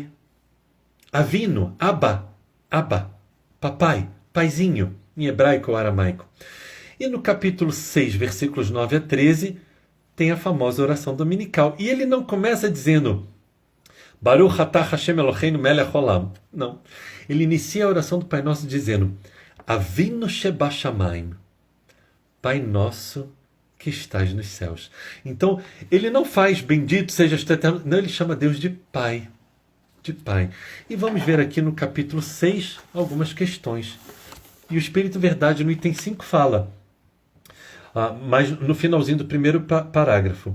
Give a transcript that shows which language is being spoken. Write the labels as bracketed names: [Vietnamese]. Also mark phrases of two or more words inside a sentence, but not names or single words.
[Hebrew] אבינו, אבא, [Portuguese] papai, paizinho, em hebraico ou aramaico. E no capítulo 6, versículos 9 a 13, tem a famosa oração dominical. E ele não começa dizendo [Hebrew] ברוך אתה השם אלוהינו מלך העולם. [Portuguese] Não. Ele inicia a oração do Pai Nosso dizendo [Hebrew] אבינו שבשמיים. [Portuguese] Pai Nosso que estás nos céus. Então, ele não faz bendito sejas tu eterno. Não, ele chama Deus de Pai. De Pai. E vamos ver aqui no capítulo 6 algumas questões. E o Espírito Verdade no item 5 fala mas no finalzinho do primeiro parágrafo.